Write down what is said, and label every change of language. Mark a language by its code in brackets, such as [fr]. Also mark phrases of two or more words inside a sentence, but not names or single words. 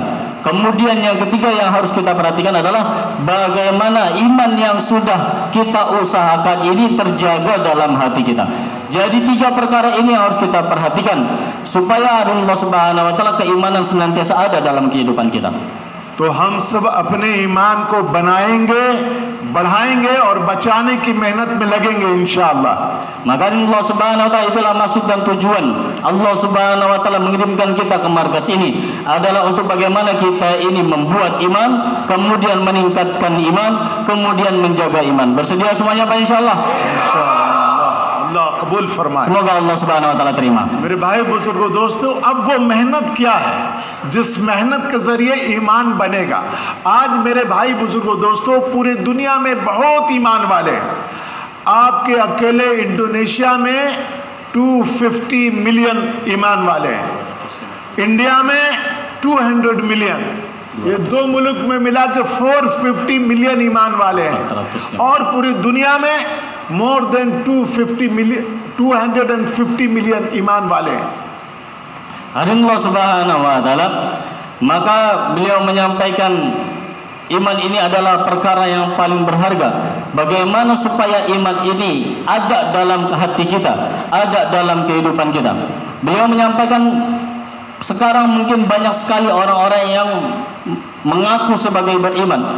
[id] Kemudian yang ketiga yang harus kita perhatikan adalah bagaimana iman yang sudah kita usahakan ini terjaga dalam hati kita. Jadi 3 perkara ini yang harus kita perhatikan supaya [ar] الله سبحانه وتعالى [id] keimanan senantiasa ada dalam kehidupan kita. [hi] तो हम सब अपने ईमान को बनाएंगे, बढ़ाएंगे और बचाने की मेहनत में लगेंगे इंशाअल्लाह। [id] Maka [ar] الله سبحانه وتعالى, [id] itulah maksud dan tujuan [ar] الله سبحانه وتعالى [id] mengirimkan kita ke markas ini adalah untuk bagaimana kita ini membuat iman, kemudian meningkatkan iman, kemudian menjaga iman. Bersedia semuanya Pak insyaallah? [hi] इंशाअल्लाह अल्लाह कबूल फरमाए। [id] Semoga [ar] الله سبحانه وتعالى [id] terima. [hi] मेरे भाई बुजुर्गों दोस्तों, अब वो मेहनत क्या है जिस मेहनत के जरिए ईमान बनेगा। आज मेरे भाई बुजुर्गों दोस्तों, पूरी दुनिया में बहुत ईमान वाले हैं। आपके अकेले इंडोनेशिया में 250 मिलियन ईमान वाले हैं, इंडिया में 200 मिलियन, ये 2 मुल्क में मिला के 450 मिलियन ईमान वाले हैं, और पूरी दुनिया में [en] more than [hi] 250 मिलियन ईमान वाले हैं। [ar] الله سبحانه وتعالى, [id] maka beliau menyampaikan iman ini adalah perkara yang paling berharga. Bagaimana supaya iman ini ada dalam hati kita, ada dalam kehidupan kita. Beliau menyampaikan sekarang mungkin banyak sekali orang-orang yang mengaku sebagai beriman.